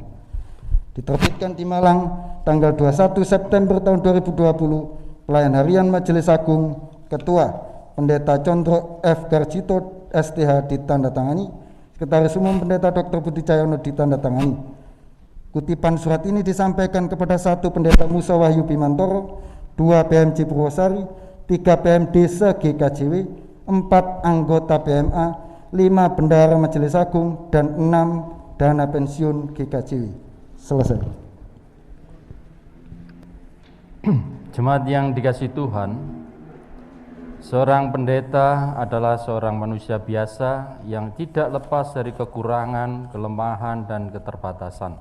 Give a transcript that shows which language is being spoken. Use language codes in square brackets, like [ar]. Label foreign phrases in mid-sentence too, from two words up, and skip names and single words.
[id] Diterbitkan di Malang tanggal 21 September tahun 2020. Pelayan Harian Majelis Agung, Ketua Pendeta Condro F. Garjito STH ditandatangani, Sekretaris Umum Pendeta Dr. Budi Cahyono ditandatangani. Kutipan surat ini disampaikan kepada 1. Pendeta Muso Wahyu Bimantoro, 2. PMJ Purwosari, 3. PMD se-GKJW, 4. Anggota PMA, 5. Bendahara Majelis Agung, dan 6. Dana pensiun GKJW. Selesai. Jemaat yang dikasihi Tuhan, seorang pendeta adalah seorang manusia biasa yang tidak lepas dari kekurangan, kelemahan, dan keterbatasan.